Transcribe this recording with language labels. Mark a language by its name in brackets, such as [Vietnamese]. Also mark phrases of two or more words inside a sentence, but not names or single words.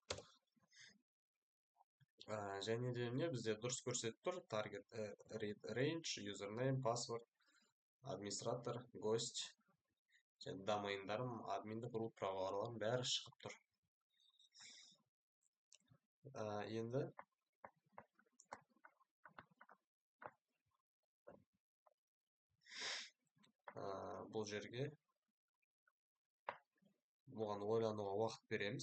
[Kazakh] Және де бізде дұрыс көрсетіп тұр. [English] Target read range, username, password, [Kazakh] администратор, гость, және домейндарым, админдік root праваларым бәрі шығып тұр. Енді бұл жерге бұған ойлануға уақыт береміз.